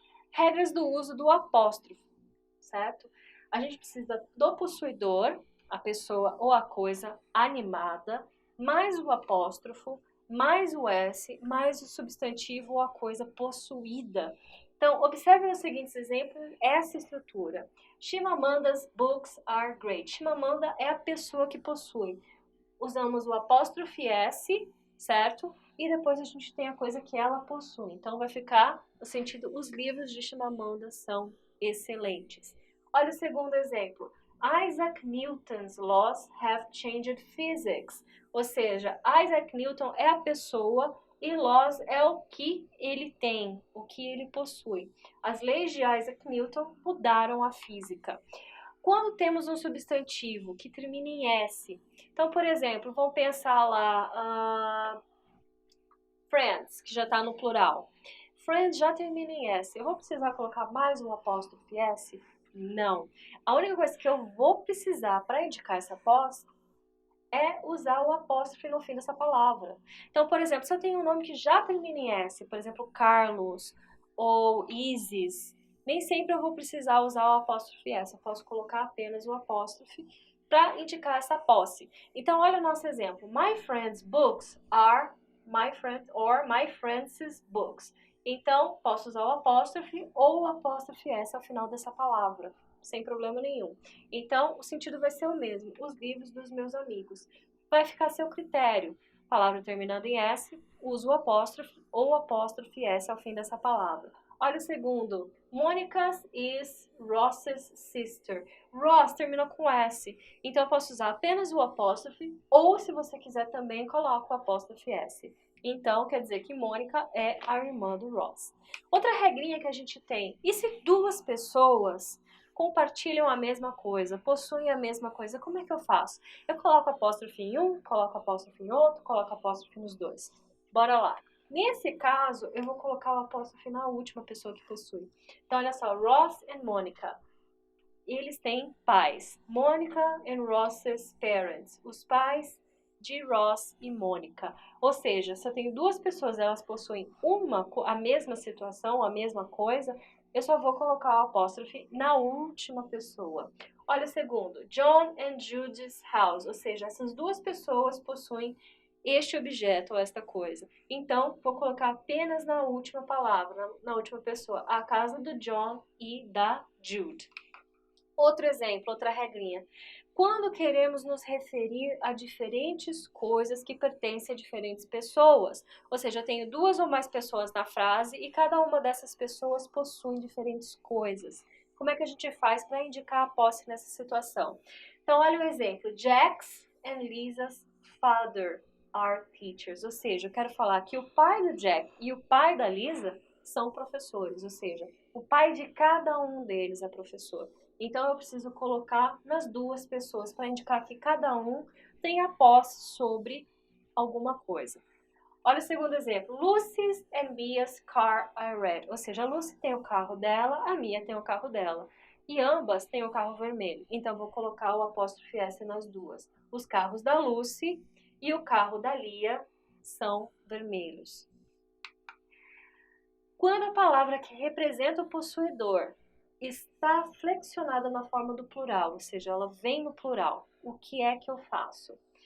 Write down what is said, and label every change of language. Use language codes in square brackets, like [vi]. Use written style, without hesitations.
[pt] Regras do uso do apóstrofe, certo? A gente precisa do possuidor, a pessoa ou a coisa animada, mais o apóstrofo, mais o S, mais o substantivo ou a coisa possuída. Então, observe os seguintes exemplos, essa estrutura. [en] Chimamanda's books are great. [pt] Chimamanda é a pessoa que possui. Usamos o apóstrofe S, certo? E depois a gente tem a coisa que ela possui. Então, vai ficar no sentido, os livros de Chimamanda são excelentes. Olha o segundo exemplo. [en] Isaac Newton's laws have changed physics. [pt] Ou seja, Isaac Newton é a pessoa e laws é o que ele tem, o que ele possui. As leis de Isaac Newton mudaram a física. Quando temos um substantivo que termina em S, então, por exemplo, vamos pensar lá, friends, que já está no plural. Friends já termina em S. Eu vou precisar colocar mais um apóstrofe S? Não. A única coisa que eu vou precisar para indicar essa posse é usar o apóstrofe no fim dessa palavra. Então, por exemplo, se eu tenho um nome que já termina em S, por exemplo, Carlos ou Isis, nem sempre eu vou precisar usar o apóstrofe S. Eu posso colocar apenas o apóstrofe para indicar essa posse. Então, olha o nosso exemplo. [en] My friend's books are my friend or my friend's books. [pt] Então, posso usar o apóstrofe ou o apóstrofe S ao final dessa palavra, sem problema nenhum. Então, o sentido vai ser o mesmo, os livros dos meus amigos. Vai ficar a seu critério. Palavra terminando em S, uso o apóstrofe ou o apóstrofe S ao fim dessa palavra. Olha o segundo. [en] Monica is Ross's sister. Ross [pt] termina com S. Então, eu posso usar apenas o apóstrofe ou, se você quiser também, coloco o apóstrofe S. Então, quer dizer que Mônica é a irmã do Ross. Outra regrinha que a gente tem. E se duas pessoas compartilham a mesma coisa, possuem a mesma coisa, como é que eu faço? Eu coloco apóstrofe em um, coloco apóstrofe em outro, coloco apóstrofe nos dois. Bora lá. Nesse caso, eu vou colocar o apóstrofe na última pessoa que possui. Então, olha só, Ross and Monica. Eles têm pais. [en] Monica and Ross's parents. [pt] Os pais de Ross e Mônica. Ou seja, se eu tenho duas pessoas, elas possuem a mesma situação, a mesma coisa, eu só vou colocar o apóstrofe na última pessoa. Olha o segundo. [en] John and Judy's house. [pt] Ou seja, essas duas pessoas possuem este objeto ou esta coisa. Então, vou colocar apenas na última palavra, na última pessoa, a casa do John e da Jude. Outro exemplo, outra regrinha. Quando queremos nos referir a diferentes coisas que pertencem a diferentes pessoas, ou seja, eu tenho duas ou mais pessoas na frase e cada uma dessas pessoas possui diferentes coisas. Como é que a gente faz para indicar a posse nessa situação? Então, olha o exemplo. [en] Jack's and Lisa's father are teachers. [pt] Ou seja, eu quero falar que o pai do Jack e o pai da Lisa são professores, ou seja, o pai de cada um deles é professor. Então, eu preciso colocar nas duas pessoas para indicar que cada um tem a posse sobre alguma coisa. Olha o segundo exemplo. [en] Lucy's and Mia's car are red. [pt] Ou seja, a Lucy tem o carro dela, a Mia tem o carro dela. E ambas têm o carro vermelho. Então, vou colocar o apóstrofe S nas duas. Os carros da Lucy e o carro da Lia são vermelhos. Quando a palavra que representa o possuidor está flexionada na forma do plural, ou seja, ela vem no plural, o que é que eu faço?